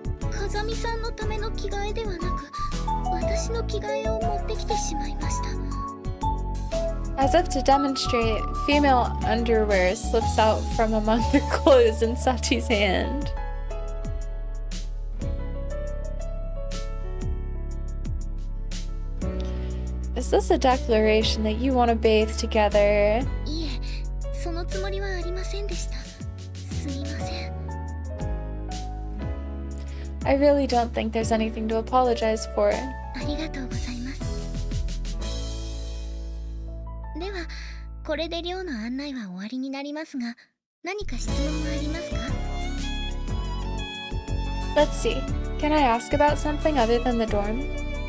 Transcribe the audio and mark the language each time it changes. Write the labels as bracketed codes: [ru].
[ja] 風見さんのための着替えではなく、私の着替えを持ってきてしまいました。 [en] As if to demonstrate, female underwear slips out from among the clothes in Sachi's hand. Is this a declaration that you want to bathe together? [ja] いえ、そのつもりはありませんでした。すみません。 [en] I really don't think there's anything to apologize for. [ja] ありがとうございます。では、これで寮の案内は終わりになりますが、何か質問はありますか？ [en] Let's see. Can I ask about something other than the dorm?